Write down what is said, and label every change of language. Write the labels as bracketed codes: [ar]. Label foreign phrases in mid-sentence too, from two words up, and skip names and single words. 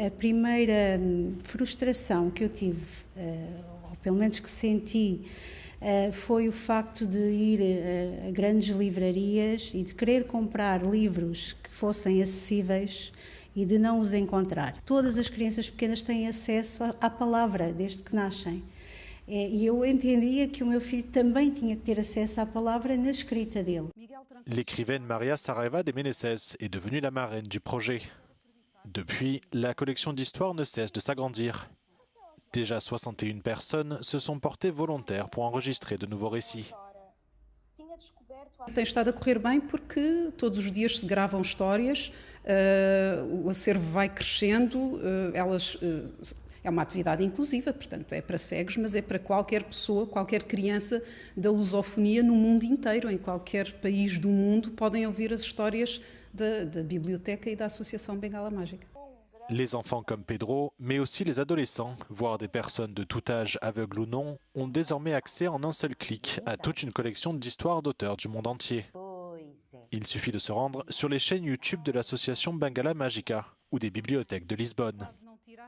[pt] A primeira frustração que eu tive, ou pelo menos que senti, foi o facto de ir a grandes livrarias e de querer comprar livros que fossem acessíveis e de não os encontrar. Todas as crianças pequenas têm acesso à palavra desde que nascem. E eu entendia que o meu filho também tinha que ter acesso à palavra na escrita dele. [fr] L'écrivaine Maria Saraiva de Meneses est devenue la marraine du projet. Depuis, la collection d'histoires ne cesse de s'agrandir. Déjà 61 personnes se sont portées volontaires pour enregistrer de nouveaux récits. [pt] Tem estado a correr bem porque todos os dias se gravam histórias, o acervo vai crescendo, é uma atividade inclusiva, portanto é para cegos, mas é para qualquer pessoa, qualquer criança da lusofonia no mundo inteiro, em qualquer país do mundo, podem ouvir as histórias da biblioteca e da Associação Bengala Mágica. [fr] Les enfants comme Pedro, mais aussi les adolescents, voire des personnes de tout âge, aveugles ou non, ont désormais accès en un seul clic à toute une collection d'histoires d'auteurs du monde entier. Il suffit de se rendre sur les chaînes YouTube de l'association Bengala Mágica ou des bibliothèques de Lisbonne.